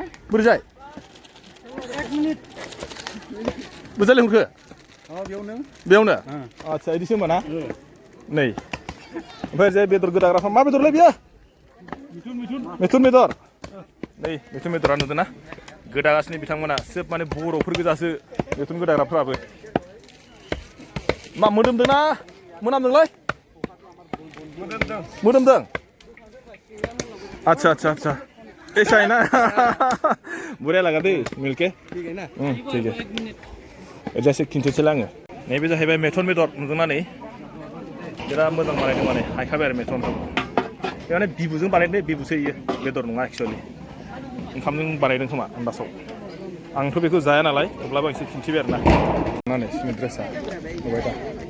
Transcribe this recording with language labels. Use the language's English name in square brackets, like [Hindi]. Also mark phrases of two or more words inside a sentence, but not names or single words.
[Bodo] बोरैजाय बोरैजाय लेंहरखो बेयावनो आदसा बिदिसो होमबा ना नै ओमफ्राय जे बेदर गोदाग्राफ्रा मा बेदरलाय बियो मिथुन बेदर नै मिथुन बेदरा नुदों ना गोदागासिनो बिथांमोना सोब माने बर'फोर गोजासो मिथुन गोदाग्राफ्राबो मा मोदोमदों ना मोनामदोंलाय मोदोमदों [Hindi] अच्छा ऐसा है ना बढ़िया लगा दे मिलके ठीक है ना ठीक है जैसे [Bodo] खिन्थिनोसै आङो नैबे जाहैबाय मेथन बेदर नुदोंना नै बिराद मोजां बानायदों माने हायखाबाय आरो मेथनखौ माने बिबुजों बानायदों बिबुसो इयो बेदर नङा एक्सुवेलि ओंखामजों बानायदों खोमा आन्दासाव आंथ' बेखौ जाया नालाय अब्लाबो आं एसे खिन्थिबाय आरोना माने सिनि ड्रेसा नुबाय दा